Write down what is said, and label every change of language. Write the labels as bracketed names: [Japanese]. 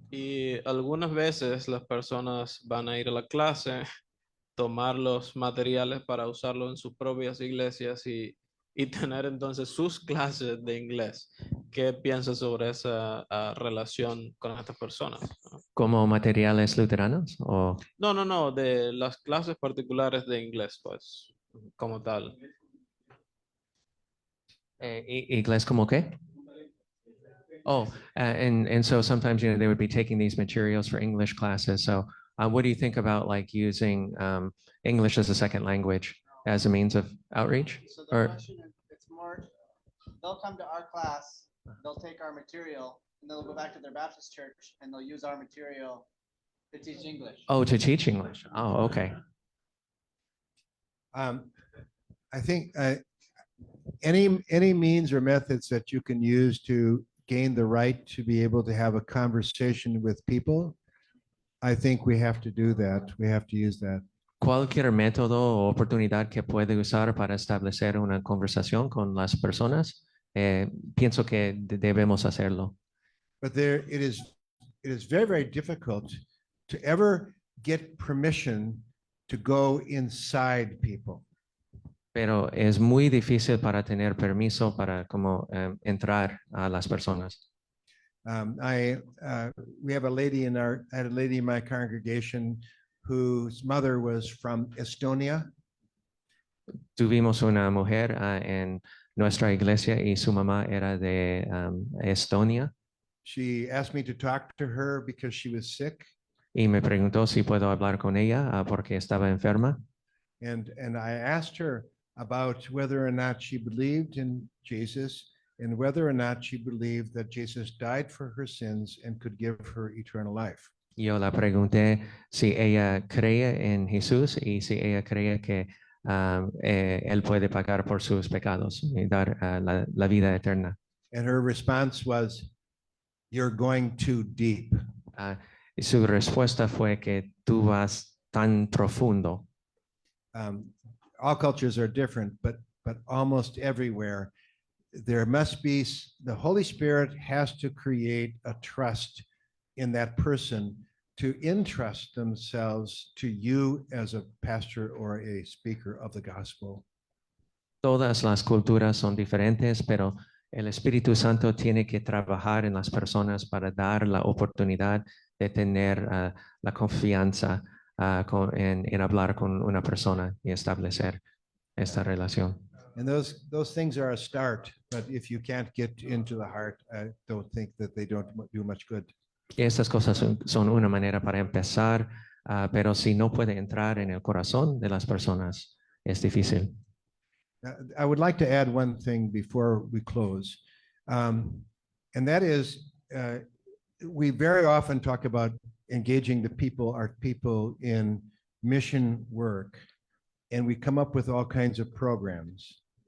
[Spanish] Y algunas veces las personas van a ir a la clase, tomar los materiales para usarlo en sus propias iglesias y tener entonces sus clases de inglés. ¿Qué piensas sobre esa relación con estas personas? ¿Como materiales luteranos? O... No, de las clases particulares de inglés, pues, como tal. ¿Inglés como qué? [English] Oh, and so sometimes, you know, they would be taking these materials for English classes. So what do you think about like using English as a second language as a means of outreach? So the question, it's more, they'll come to our class, they'll take our material, and they'll go back to their Baptist church, and they'll use our material to teach English. Oh, to teach English. Oh, okay. I think any means or methods that you can use to gain the right to be able to have a conversation with people, I think we have to do that. We have to use that. [Spanish] Cualquier método o oportunidad que puede usar para establecer una conversación con las personas, pienso que debemos hacerlo. [English] But it is very, very difficult to ever get permission to go inside people. [Spanish] Pero es muy difícil para tener permiso para como entrar a las personas. [English] We have a lady in my congregation whose mother was from Estonia. [Spanish] Tuvimos una mujer en nuestra iglesia y su mamá era de Estonia. [English] She asked me to talk to her because she was sick. [Spanish] Y me preguntó si puedo hablar con ella porque estaba enferma. [English] And I asked her about whether or not she believed in Jesus and whether or not she believed that Jesus died for her sins and could give her eternal life. [Spanish] Yo la pregunté si ella creía en Jesús y si ella creía que él puede pagar por sus pecados y dar la vida eterna. [English] And her response was, "You're going too deep." [Spanish] Y su respuesta fue que tú vas tan profundo. [English] All cultures are different, but almost everywhere there must be, the Holy Spirit has to create a trust in that person to entrust themselves to you as a pastor or a speaker of the gospel. [Spanish] Todas las culturas son diferentes, pero el Espíritu Santo tiene que trabajar en las personas para dar la oportunidad de tener la confianza en hablar con una persona y establecer esta relación. [English] And those things are a start, but if you can't get into the heart, I don't think that they don't do much good. [Spanish] Y estas cosas son una manera para empezar, pero si no puede entrar en el corazón de las personas, es difícil. [English] I would like to add one thing before we close. And that is, we very often talk about engaging our people in mission work, and we come up with all kinds of programs.